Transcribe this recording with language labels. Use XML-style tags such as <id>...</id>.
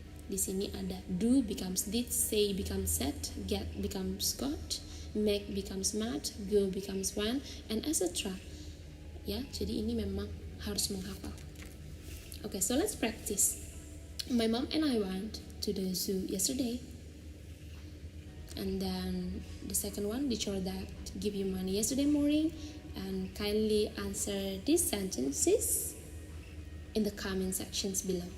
<id>Di sini ada</id> <en>do becomes did, say becomes said, get becomes got, make becomes made, go becomes went, and etc.</en> <id>Ya, jadi ini memang harus menghafal.</id> <en>Okay, so let's practice. My mom and I went to the zoo yesterday. And then the second one, the chore that give you money yesterday morning, and kindly answer these sentences in the comment sections below.</en>